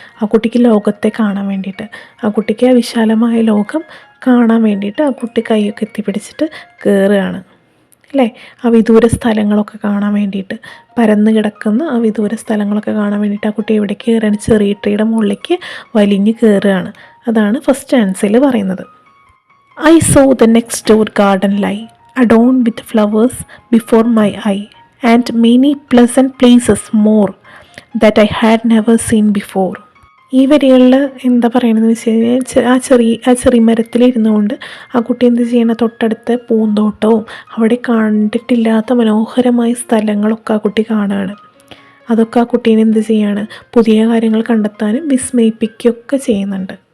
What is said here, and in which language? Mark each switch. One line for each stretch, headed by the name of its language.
Malayalam: ആ കുട്ടിക്ക് ലോകത്തെ കാണാൻ വേണ്ടിയിട്ട്, ആ കുട്ടിക്ക് ആ വിശാലമായ ലോകം കാണാൻ വേണ്ടിയിട്ട് ആ കുട്ടി കൈയൊക്കെ എത്തിപ്പിടിച്ചിട്ട് കയറുകയാണ്. അല്ലേ? ആ വിദൂര സ്ഥലങ്ങളൊക്കെ കാണാൻ വേണ്ടിയിട്ട്, പരന്ന് കിടക്കുന്ന ആ വിദൂര സ്ഥലങ്ങളൊക്കെ കാണാൻ വേണ്ടിയിട്ട് ആ കുട്ടി എവിടെ കയറുകയാണ്? ചെറിയ ട്രീയുടെ മുകളിലേക്ക് വലിഞ്ഞ് കയറുകയാണ്. അതാണ് ഫസ്റ്റ് ആൻസറിൽ പറയുന്നത്.
English: I saw the next door garden lie adorned with flowers before my eye and many pleasant places more that I had never seen before.
Malayalam: ഈ വരികളിൽ എന്താ പറയണമെന്ന് വെച്ച് കഴിഞ്ഞാൽ ആ ചെറിയ മരത്തിലിരുന്നു കൊണ്ട് ആ കുട്ടി എന്ത് ചെയ്യണം? തൊട്ടടുത്ത് പൂന്തോട്ടവും അവിടെ കണ്ടിട്ടില്ലാത്ത മനോഹരമായ സ്ഥലങ്ങളൊക്കെ ആ കുട്ടി കാണുകയാണ്. അതൊക്കെ ആ കുട്ടീനെ എന്ത് ചെയ്യാണ്? പുതിയ കാര്യങ്ങൾ കണ്ടെത്താനും വിസ്മയിപ്പിക്കുകയൊക്കെ ചെയ്യുന്നുണ്ട്.